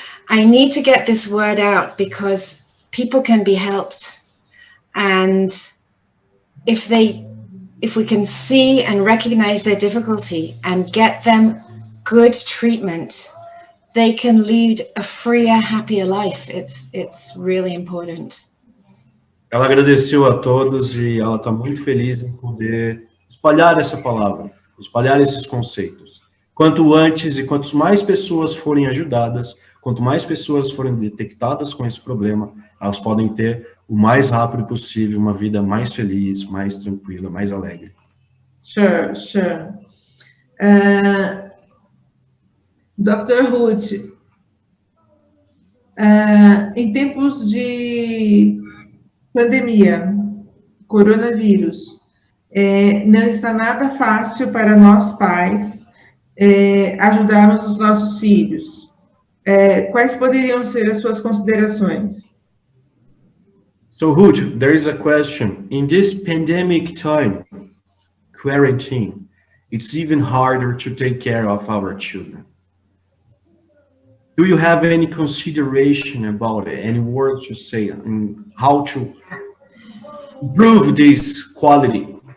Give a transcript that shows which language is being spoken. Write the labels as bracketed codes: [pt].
[en] I need to get this word out because people can be helped, and if we can see and recognize their difficulty and get them good treatment, they can lead a freer, happier life. It's really important. [pt] Ela agradeceu a todos e ela está muito feliz em poder espalhar essa palavra, espalhar esses conceitos. Quanto antes e quanto mais pessoas forem ajudadas, quanto mais pessoas forem detectadas com esse problema, elas podem ter o mais rápido possível uma vida mais feliz, mais tranquila, mais alegre. [en] Sure. [pt] Dr. Ruth, em tempos de pandemia, coronavírus, Não está nada fácil para nós pais ajudarmos os nossos filhos. Quais poderiam ser as suas considerações? [en] So Ruth, there is a question. In this pandemic time, quarantine, it's even harder to take care of our children. Do you have any consideration about it? Any words to say on how to improve this quality?